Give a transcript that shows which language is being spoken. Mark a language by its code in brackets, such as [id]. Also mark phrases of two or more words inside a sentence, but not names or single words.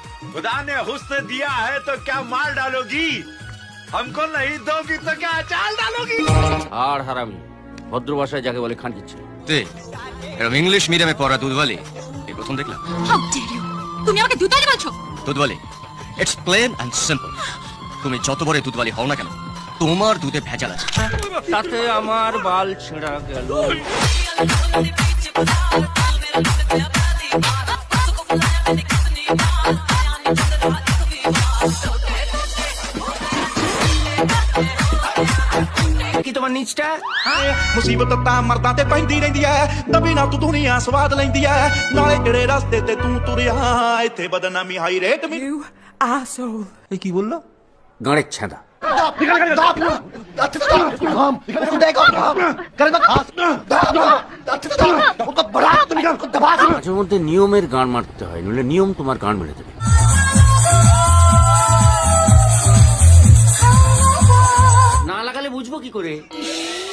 [hi] खुदा ने हुस्न दिया है तो क्या मार डालोगी? हमको नहीं दोगी तो क्या अचार डालोगी? [bn] আর হারামি ভদ্র ভাষায় যাকে বলে খান কিচ্ছে। তুই এরকম [en] English medium [bn] পড়া দুধওয়ালি এই প্রথম দেখলাম। [en] How dare you, [bn] তুমি আমাকে দুধওয়ালি বলছো? দুধওয়ালি [en] It's plain and simple. [bn] তুমি যত বড় দুধওয়ালি হও না কেন, তোমার দুধে ভেজাল আছে। তাতে আমার বাল ছেঁড়া গেল। [pa] ਕੀ ਤੁਹਾਡਾ ਨੀਚਾ ਮੁਸੀਬਤ ਤਾਂ ਮਰਦਾਂ ਤੇ ਪੈਂਦੀ ਰਹਿੰਦੀ ਐ, ਤਬੀ ਨਾ ਤੂੰ ਦੁਨੀਆ ਸਵਾਦ ਲੈਂਦੀ ਐ, ਨਾਲੇ ਕਿਹੜੇ ਰਸਤੇ ਤੇ ਤੂੰ ਤੁਰਿਆ, ਇੱਥੇ ਬਦਨਾਮੀ [en] high rate [pa] ਮੀ asshole ਇਹ ਕੀ ਬੋਲਣਾ? [bn] গাঁড়ের ছেঁদা। মাঝে মধ্যে নিয়মের গান মারতে হয়, নইলে নিয়ম তোমার গান মেরে দেবে। না লাগালে বুঝবো কি করে?